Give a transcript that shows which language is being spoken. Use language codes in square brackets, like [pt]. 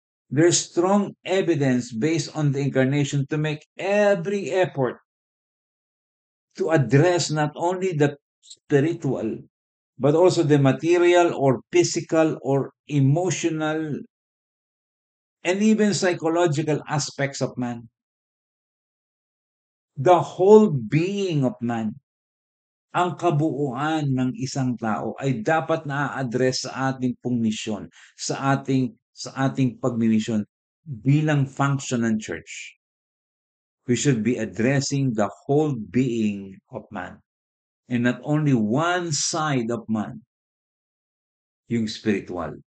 [en] There's strong evidence based on the incarnation to make every effort to address not only the spiritual, but also the material or physical or emotional and even psychological aspects of man. The whole being of man, [tl] ang kabuuan ng isang tao ay dapat naa-address sa ating pong misyon, sa ating pagmimisyon bilang function ng church. [en] We should be addressing the whole being of man and not only one side of man, [tl] yung spiritual.